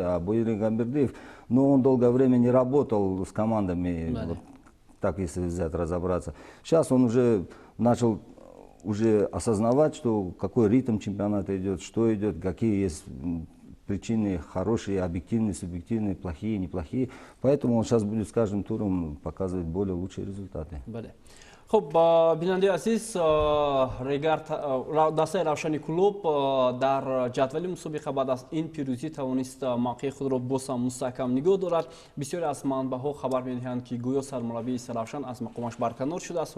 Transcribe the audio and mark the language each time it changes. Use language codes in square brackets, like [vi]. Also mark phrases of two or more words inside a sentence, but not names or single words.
[ru] А Буири Гамбердиев, ну, он долгое время не работал с командами, вот, так если взять, разобраться. Сейчас он уже начал уже осознавать, что какой ритм чемпионата идет, что идет, какие есть причины хорошие, объективные, субъективные, плохие, неплохие. Поэтому он сейчас будет с каждым туром показывать более лучшие результаты. [tg] خب بیننده عزیز دسته روشن کلوب در جدول مسابقه بعد از این پیروزی توانست موقع خود را باز هم مستحکم نگاه دارد. بسیاری از منبع‌ها خبر می‌دهند که گویا سرمربی روشن از مقامش برکنار شده است.